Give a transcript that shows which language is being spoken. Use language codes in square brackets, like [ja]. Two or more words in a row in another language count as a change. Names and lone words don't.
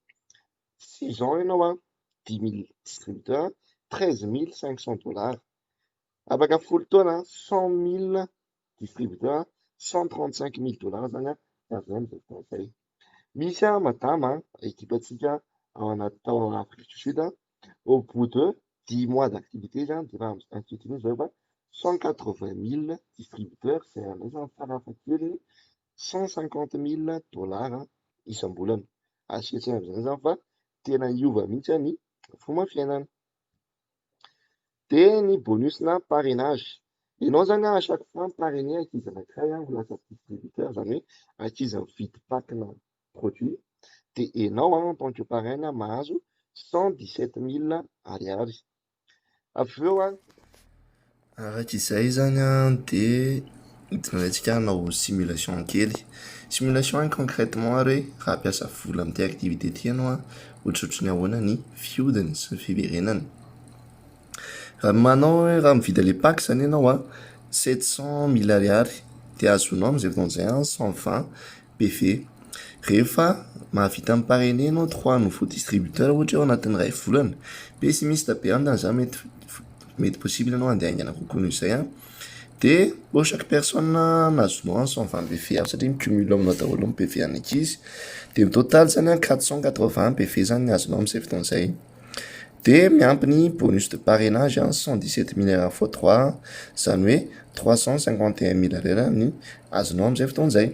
[mg] 6 ans ianao 10,000 distributeurs, $13,500. Afaka folo taona 100,000 distributeurs, $135,000 zany azo amin'izay fotoana izay. Misy madama ekipantsika ao Afrique du Sud [fr] au bout de 10 mois d'activité [mg] dia ankehitriny zao fa 180,000 distributeurs izay andraisany farafahakeliny $150,000 isam-bolana. Asihetsika amin'izany zany fa tena hiova mihitsy ny fomba fiainana. Dia ny bonusna parrainage. Ianao zany [fr] à chaque fois parrainer [mg] ankizy anankiray ho lasa distributeur, zany hoe ankizy mividy pack-na produit dia ianao [fr] en tant que parrain [mg] mahazo $117,000. Avy eo araka izay zany dia idinantsika hanao simulation kely. [fr] Simulation concrètement [mg] hoe raha ampiasa vola amin'ity activité ty ianao ohatrohatry ahoana ny fihodiny sy ny fiverenany. Raha manao hoe raha mividy le pack zany ianao $700,000 dia azonao amin'izay fotoana izay 120 PV. Rehefa mahavita miparrainer ianao [fr] 3 nouveau distributeur [mg] ohatra ao anatin'ny iray volana, pessimiste be amin'izany zany mety possible ianao andeha haingana kokoa noho izay dia [fr] pour chaque personne [mg] nazonao 120 PV satria micumule aminao daholo ny PV any ankizy dia mi total zany 480 PV zany azonao amin'izay fotoana izay. Dia miampy ny [fr] bonus de parrainage [mg] $117,000 x 3 zany hoe $351,000 ny azonao amin'izay fotoana izay.